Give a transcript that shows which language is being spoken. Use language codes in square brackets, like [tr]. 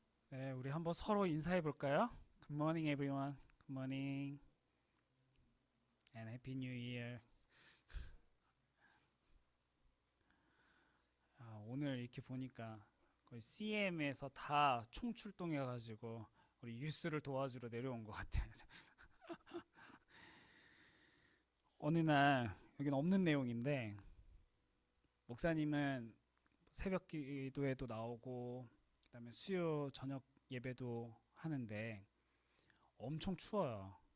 [ko] 네, 우리 한번 서로 인사해 볼까요? [en] Good morning, everyone. Good morning, and Happy New Year. [ko] 오늘 이렇게 보니까 거의 CM에서 다 총출동해가지고 우리 유스를 도와주러 내려온 것 같아요. 어느 날 여기는 없는 내용인데 목사님은 새벽 기도에도 나오고 그다음에 수요 저녁 예배도 하는데 엄청 추워요.